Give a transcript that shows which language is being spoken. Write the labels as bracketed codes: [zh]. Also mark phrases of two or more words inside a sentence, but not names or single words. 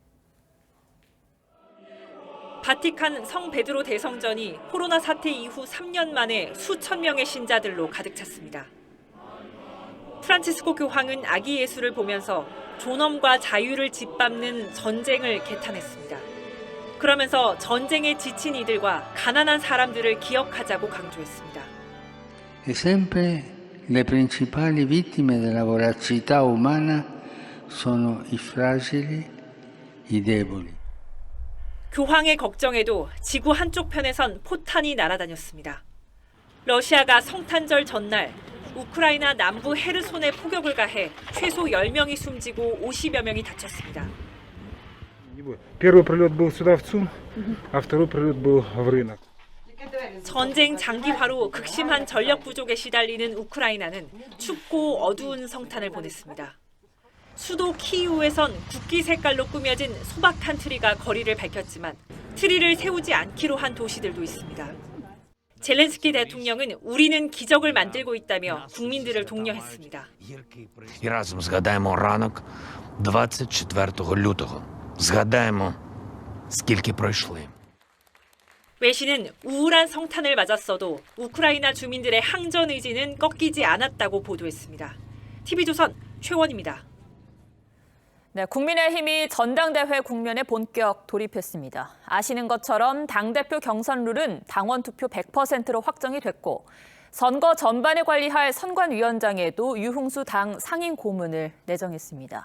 [ko] 바티칸 성 베드로 대성전이 코로나 사태 이후 3년 만에 수천 명의 신자들로 가득 찼습니다. 프란치스코 교황은 아기 예수를 보면서 존엄과 자유를 짓밟는 전쟁을 개탄했습니다. 그러면서 전쟁에 지친 이들과 가난한 사람들을 기억하자고 강조했습니다. [it] Sempre le principali vittime della voracità umana sono i fragili, i deboli. [ko] 교황의 걱정에도 지구 한쪽 편에선 포탄이 날아다녔습니다. 러시아가 성탄절 전날 우크라이나 남부 헤르손에 포격을 가해 최소 10명이 숨지고 50여 명이 다쳤습니다. 전쟁 장기화로 극심한 전력 부족에 시달리는 우크라이나는 춥고 어두운 성탄을 보냈습니다. 수도 키이우에선 국기 색깔로 꾸며진 소박한 트리가 거리를 밝혔지만 트리를 세우지 않기로 한 도시들도 있습니다. 젤렌스키 대통령은 우리는 기적을 만들고 있다며 국민들을 독려했습니다. [uk] І разом згадаємо ранок 24 лютого. згадаємо, скільки пройшли. [ko] 외신은 우울한 성탄을 맞았어도 우크라이나 주민들의 항전 의지는 꺾이지 않았다고 보도했습니다. TV조선 최원입니다. 네, 국민의힘이 전당대회 국면에 본격 돌입했습니다. 아시는 것처럼 당대표 경선 룰은 당원 투표 100%로 확정이 됐고 선거 전반에 관리할 선관위원장에도 유흥수 당 상임 고문을 내정했습니다.